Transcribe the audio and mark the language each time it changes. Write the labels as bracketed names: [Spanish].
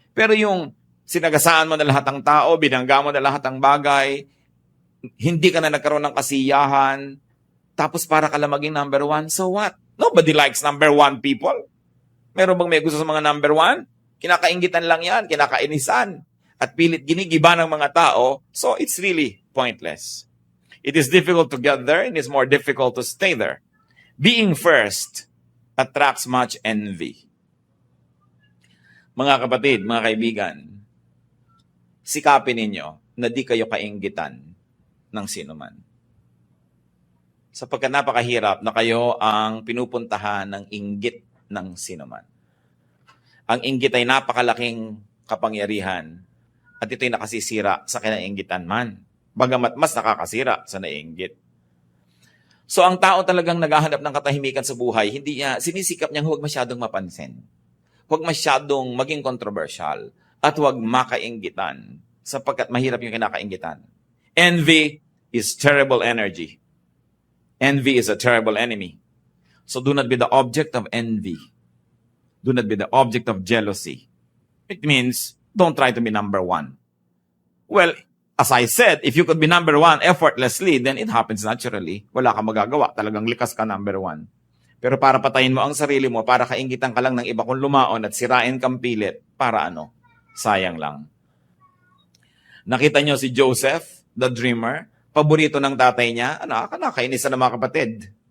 [Filipino] Pero yung sinagasaan mo na lahat ng tao, binangga mo na lahat ng bagay, hindi ka na nagkaroon ng kasiyahan, tapos para ka lang maging number 1, [English] so what? Nobody likes number 1 people. [Filipino] Meron bang may gusto sa mga number 1? Kinakaingitan lang yan, kinakainisan. At pilit ginigiba ng mga tao, [English] so it's really pointless. It is difficult to get there, and it's more difficult to stay there. Being first attracts much envy. [Filipino] Mga kapatid, mga kaibigan, sikapin ninyo na di kayo kainggitan ng sinuman. Sapagkat napakahirap na kayo ang pinupuntahan ng inggit ng sinuman. Ang inggit ay napakalaking kapangyarihan at ito'y nakasisira sa kinainggitan man. Bagamat mas nakakasira sa naiinggit. So ang tao talagang naghahanap ng katahimikan sa buhay, hindi niya, sinisikap niyang huwag masyadong mapansin. Huwag masyadong maging controversial at huwag makainggitan sapagkat mahirap yung kinakainggitan. [English] Envy is terrible energy. Envy is a terrible enemy. So do not be the object of envy. Do not be the object of jealousy. It means don't try to be number one. Well, as I said, if you could be number one effortlessly, then it happens naturally. [Filipino] Wala kang magagawa. Talagang likas ka number one. Pero para patayin mo ang sarili mo, para kainggitan ka lang ng iba kung lumaon at sirain kang pilit, para ano? Sayang lang. Nakita nyo si Joseph, the dreamer, paborito ng tatay niya, nakakainis na mga kapatid.